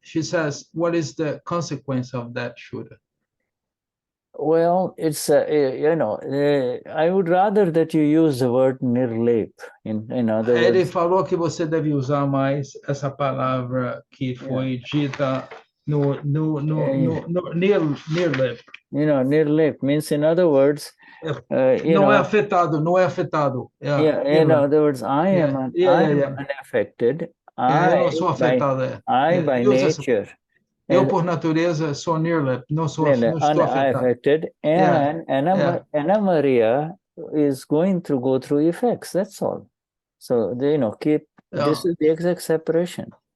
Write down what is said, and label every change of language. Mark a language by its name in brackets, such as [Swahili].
[English] She says, what is the consequence of that, Shuddha? Well, it's I would rather that you use the word NIRLEYP. In other words, [Portuguese] ele falou que você deve usar mais essa palavra que foi dita no NIRLEYP. [English] NIRLEYP means, in other words, [Portuguese] não é afetado. [English] In other words, I am unaffected. [Portuguese] Eu não sou afetado. [English] By nature. [Portuguese] Eu, por natureza, sou NIRLEYP, não estou afetado. [English] And Anna Maria is going to go through effects, that's all. So, keep, this is the exact separation.